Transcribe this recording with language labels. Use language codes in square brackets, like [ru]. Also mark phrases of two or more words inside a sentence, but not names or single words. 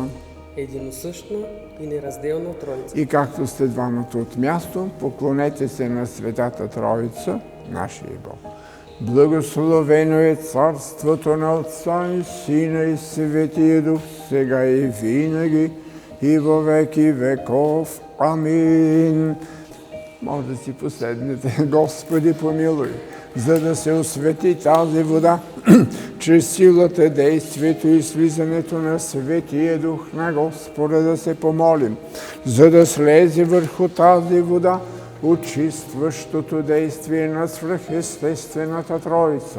[bg] Единосъщна и неразделна Троица. И както сте двамата от място, поклонете се на Светата Троица, нашия Бог. Благословено е царството на Отца и Сина и Светия Дух, сега и винаги, [cu] и во веки веков. [bg] Амин. Може да си поседнете. Господи, помилуй, за да се освети тази вода, чрез силата, действието и слизането на Светия Дух на Господа да се помолим, за да слезе върху тази вода очистващото действие на свръхестествената Троица.